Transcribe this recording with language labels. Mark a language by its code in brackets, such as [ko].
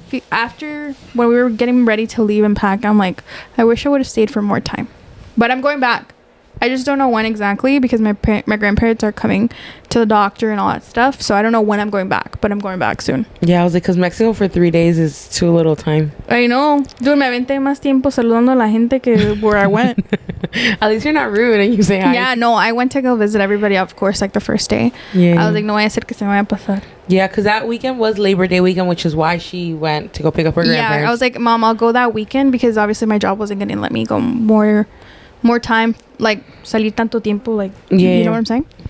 [en] After when we were getting ready to leave and pack, I'm like, I wish I would have stayed for more time. But I'm going back. I just don't know when exactly because my grandparents are coming to the doctor and all that stuff. So I don't know when I'm going back, but I'm going back soon. Yeah, I was like, because Mexico for 3 days is too little time. I know. [es] Dude, me aventé más tiempo saludando a la gente que [en] where I went. At least you're not rude and you say hi. Yeah, no, I went to go visit everybody, of course, like the first day. Yeah. I was like, [es] no vaya a ser que se me vaya a pasar. [en] Yeah, because that weekend was Labor Day weekend, which is why she went to go pick up her grandparents. Yeah, I was like, Mom, I'll go that weekend because obviously my job wasn't going to let me go more time, like [es] salir tanto tiempo, [en] like, you know what I'm saying?